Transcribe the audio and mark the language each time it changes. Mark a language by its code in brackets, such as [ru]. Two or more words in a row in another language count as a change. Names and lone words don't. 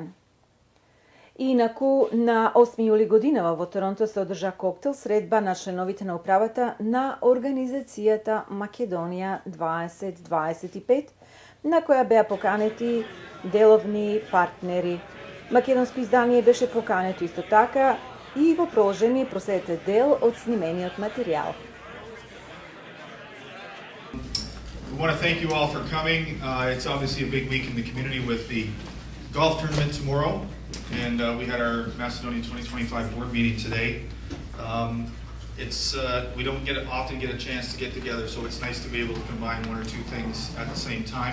[mk] Инаку, на 8 јули годинава во Торонто се одржа коктел средба на членовите на управата на организацијата Македонија 2025, на која беа поканети деловни партнери. Македонско издание беше покането исто така и во проложени проследете дел од снимениот материјал. [en] We want to thank you all for coming. It's obviously a big week in the community with the golf tournament tomorrow, and we had our Macedonian 2025 board meeting today. We don't often get a chance to get together, so it's nice to be able to combine one or two things at the same time.